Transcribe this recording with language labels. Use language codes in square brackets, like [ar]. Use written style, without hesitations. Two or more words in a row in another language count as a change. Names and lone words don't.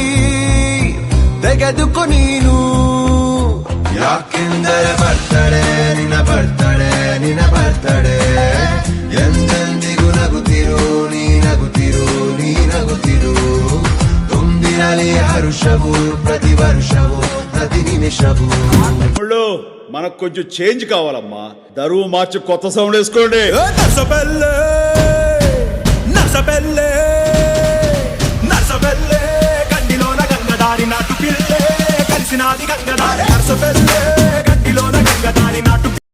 [kn] ತೆಗೆದುಕೊ ನೀನು ಯಾಕೆಂದರೆ ಬರ್ತಡೆ ನಿನ್ನ ಬರ್ತಡೆ ಎಂದೆಂದಿಗೂ ನಗುತ್ತಿರು ನೀ ನಗುತ್ತಿರು ತುಂಬಿರಲಿ ಹರುಷವು ಪ್ರತಿ ವರ್ಷವೂ [te] ప్రతి నిమిషము తమ్ముళ్ళు మనకు కొంచెం చేంజ్ కావాలమ్మా దరువు మార్చి కొత్త సౌండ్ వేసుకోండి నర్సబెల్లే గండిలోన గంగదారి నాటు పిల్లే కలిసినాది గంగదారి నర్సబెల్లే